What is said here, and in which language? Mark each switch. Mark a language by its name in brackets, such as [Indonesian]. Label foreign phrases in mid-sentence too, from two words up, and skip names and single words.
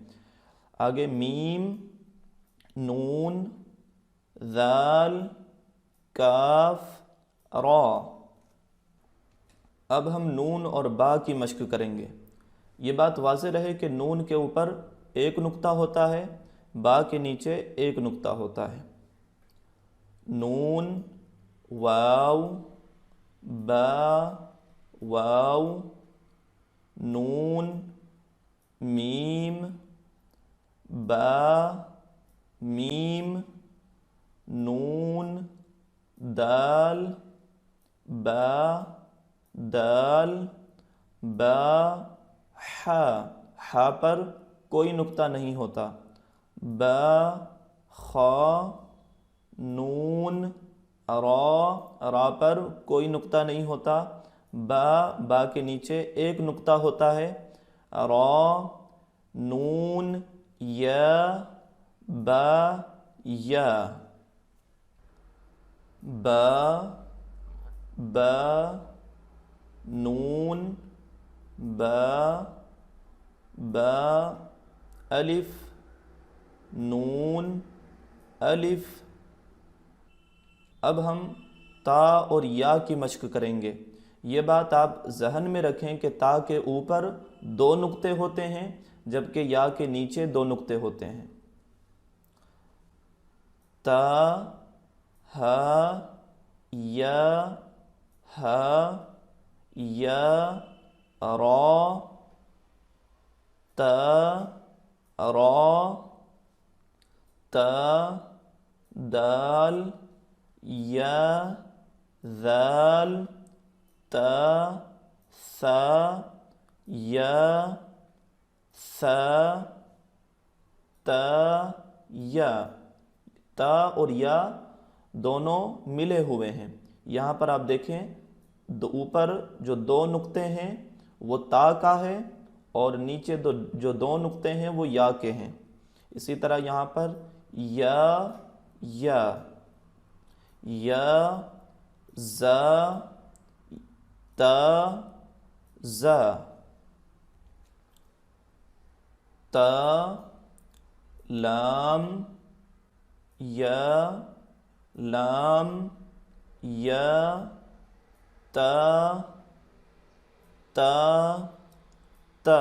[Urdu] آگے میم، نون، ذال، کاف، را۔ اب ہم نون اور با کی مشق کریں گے۔ یہ بات واضح رہے کہ نون کے اوپر 1 نقطہ ہوتا ہے، با کے نیچے 1 نقطہ ہوتا ہے، نون، واو، با، واو، نون، میم، با، میم، نون، دال، با، دال، با، حا، حا پر کوئی نقطہ نہیں ہوتا، با، خا، نون، را، را پر کوئی نقطہ نہیں ہوتا، با، با کے نیچے 1 نقطہ ہوتا ہے، را، نون، یا، با، یا، با، با، نون، با، با، الف، نون، الف۔ اب ہم تا اور یا کی مشق کریں گے۔ یہ بات آپ ذہن میں رکھیں کہ تا کے اوپر 2 نقطے ہوتے ہیں جبکہ یا کے نیچے 2 نقطے ہوتے ہیں، تا، ہا، یا، ہا، یا، را، تا، را، تا، دال، یا، ذال، تا، سا، یا، سا، تا، یا۔ تا اور یا دونوں ملے ہوئے ہیں، یہاں پر آپ دیکھیں اوپر جو 2 نقطے ہیں وہ تا کا ہے اور نیچے جو 2 نقطے ہیں وہ یا کے ہیں۔ اسی طرح یہاں پر یا، زا، تا، زا، تا، لام، یا، لام، یا، تا، تا، تا۔